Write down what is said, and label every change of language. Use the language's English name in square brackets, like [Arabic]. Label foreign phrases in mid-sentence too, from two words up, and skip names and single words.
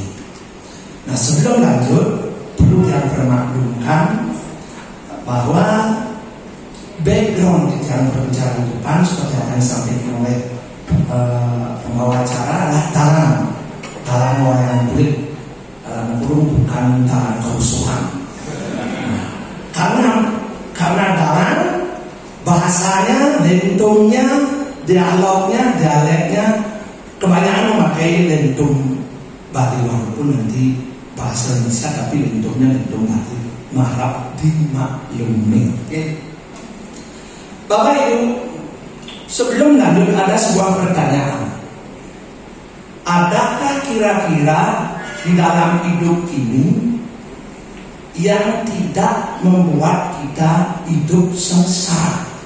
[Indonesian] Nah, sebelum lanjut, perlu dipermaklumkan bahwa background di dalam perbicaraan depan seperti apa yang disampaikan oleh pembawa acara adalah dalam wayang kulit, dalam kurung bukan dalam kerusuhan. Karena dalam bahasanya, lentungnya, dialognya, dialeknya kebanyakan memakai lentung Bali, walaupun nanti bahasa Indonesia tapi lentungnya lentung Bali. Maharap dimaklumi. Bapak Ibu, sebelum lanjut ada sebuah pertanyaan. Adakah kira-kira di dalam hidup ini yang tidak membuat kita hidup sengsara?